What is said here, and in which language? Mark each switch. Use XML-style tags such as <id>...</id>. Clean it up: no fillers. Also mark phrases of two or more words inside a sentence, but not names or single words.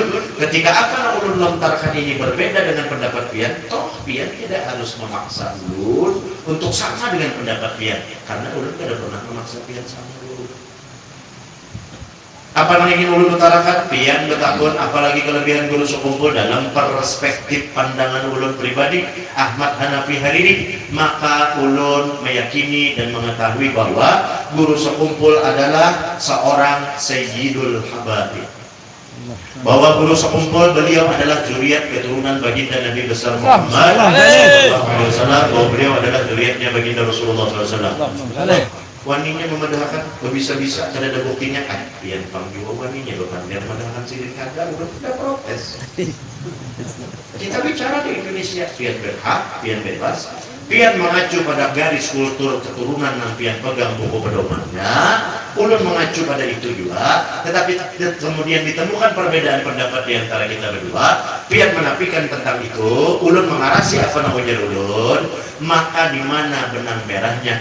<id>Ketika akan ulun lontarkan ini berbeda dengan pendapat pian, toh pian tidak harus memaksa ulun untuk sama dengan pendapat pian, karena ulun tidak pernah memaksa pian sama ulun. Apa yang ingin ulun utarakan? Pian betakun apalagi kelebihan guru sekumpul dalam perspektif pandangan ulun pribadi Ahmad Hanafi Hariri, maka ulun meyakini dan mengetahui bahwa guru sekumpul adalah seorang Sayyidul Habaib, bahwa guru sekumpul beliau adalah zuriat keturunan baginda Nabi besar Muhammad SAW, bahwa beliau adalah zuriatnya baginda Rasulullah SAW.</id> <bjn>Waninya memadahkan, bisa-bisa kada ada buktinya kan? Pian panggil waninya, bukan dia memadahkan sidin kada,</bjn> <id>udah tidak protes. Kita bicara di Indonesia, pian berhak, pian bebas, pian mengacu pada garis kultur keturunan yang pian pegang buku pedomannya, ulun mengacu pada itu juga. Tetapi kemudian ditemukan perbedaan pendapat di antara kita berdua, pian menafikan tentang itu, ulun mengarasi apa namanya ulun, maka di mana benang merahnya?</id>